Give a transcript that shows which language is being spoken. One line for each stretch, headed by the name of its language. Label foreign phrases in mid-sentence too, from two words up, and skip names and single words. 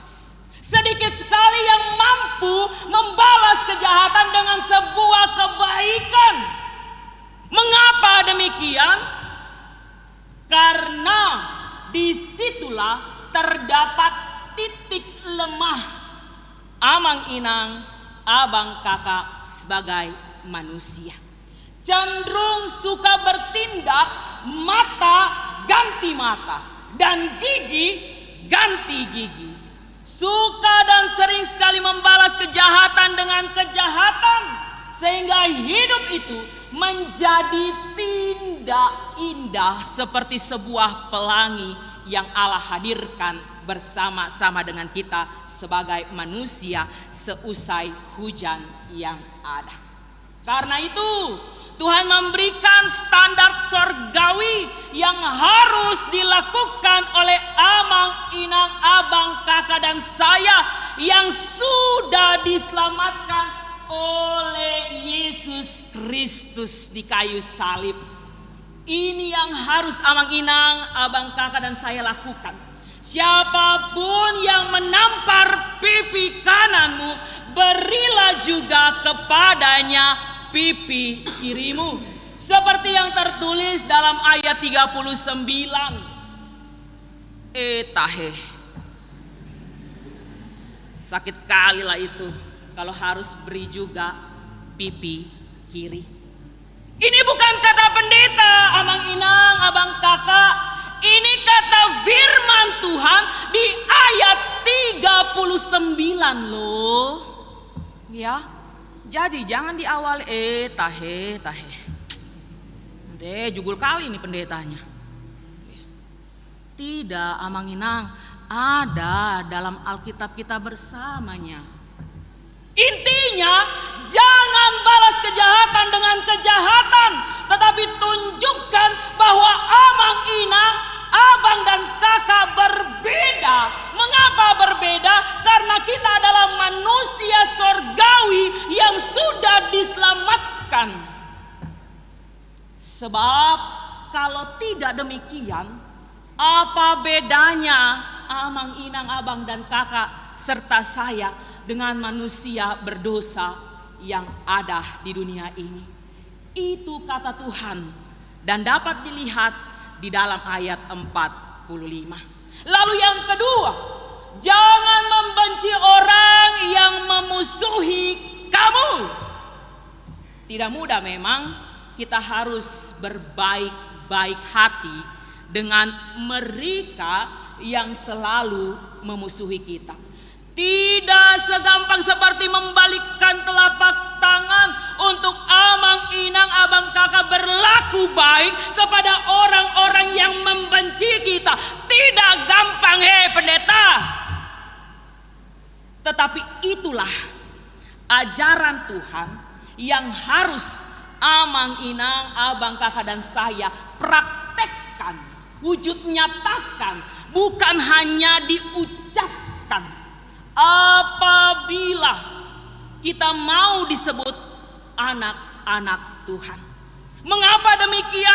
Indonesian: Sedikit sekali yang mampu membalas kejahatan dengan sebuah kebaikan. Mengapa demikian? Karena disitulah terdapat titik lemah
Batak Toba: amang inang,
Indonesian: abang kakak sebagai manusia. Cenderung suka bertindak mata ganti mata dan gigi ganti gigi. Suka dan sering sekali membalas kejahatan dengan kejahatan, sehingga hidup itu menjadi tidak indah seperti sebuah pelangi yang Allah hadirkan bersama-sama dengan kita sebagai manusia seusai hujan yang ada. Karena itu Tuhan memberikan standar surgawi yang harus dilakukan oleh
Batak Toba: amang inang,
Indonesian: abang kakak dan saya yang sudah diselamatkan oleh Yesus Kristus di kayu salib. Ini yang harus
Batak Toba: amang inang,
Indonesian: abang kakak dan saya lakukan. Siapapun yang menampar pipi kananmu, berilah juga kepadanya pipi kirimu. Seperti yang tertulis dalam ayat 39. Tahe. Sakit kali lah itu kalau harus beri juga pipi kiri. Ini bukan kata pendeta,
Batak Toba: amang inang,
Indonesian: abang kakak. Ini kata firman Tuhan di ayat 39 loh. Ya. Jadi jangan di awal tahe. Jugul kali ini pendetanya. Tidak,
Batak Toba: amang inang,
Indonesian: ada dalam Alkitab kita bersamanya. Intinya jangan balas kejahatan dengan kejahatan, tetapi tunjukkan bahwa
Batak Toba: amang inang,
Indonesian: abang dan kakak berbeda. Mengapa berbeda? Karena kita adalah manusia surgawi yang sudah diselamatkan. Sebab kalau tidak demikian, apa bedanya
Batak Toba: amang inang,
Indonesian: abang dan kakak serta saya dengan manusia berdosa yang ada di dunia ini? Itu kata Tuhan dan dapat dilihat di dalam ayat 45. Lalu yang kedua, jangan membenci orang yang memusuhi kamu. Tidak mudah memang, kita harus berbaik-baik hati dengan mereka yang selalu memusuhi kita. Tidak segampang seperti membalikkan telapak tangan untuk
Batak Toba: amang inang
Indonesian: abang kakak berlaku baik kepada orang-orang yang membenci kita. Tidak gampang, pendeta. Tetapi itulah ajaran Tuhan yang harus
Batak Toba: amang inang
Indonesian: abang kakak dan saya praktekkan, wujud nyatakan, bukan hanya diucapkan. Apabila kita mau disebut anak-anak Tuhan. Mengapa demikian?